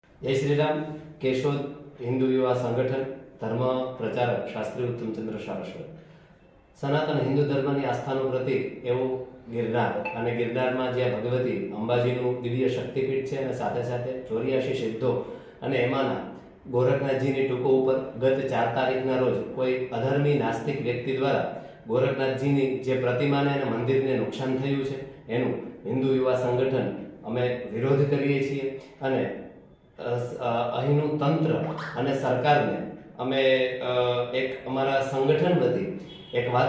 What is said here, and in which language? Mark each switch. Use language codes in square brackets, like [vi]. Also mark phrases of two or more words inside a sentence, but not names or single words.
[hi] जय श्री राम। केशोद हिंदू युवा संगठन धर्म प्रचारक शास्त्री उत्तमचंद्र सारस्वत। [gu] સનાતન હિંદુ धर्मની આસ્થાનું પ્રતીક એવું ગિરનાર અને ગિરનારમાં જ્યાં ભગવતી અંબાજીનું દિવ્ય શક્તિપીઠ છે અને સાથે સાથે 84 સિદ્ધો અને એમાંના ગોરખનાથજીની ટુકો ઉપર ગત 4 તારીખના રોજ કોઈ અધર્મી નાસ્તિક વ્યક્તિ દ્વારા ગોરખનાથજીની જે પ્રતિમાને અને મંદિરને નુકસાન થયું છે એનું હિન્દુ યુવા સંગઠન અમે વિરોધ કરીએ છીએ અને અહીંનું તંત્ર અને સરકારને અમે એક અમારા સંગઠન વતી એક વાત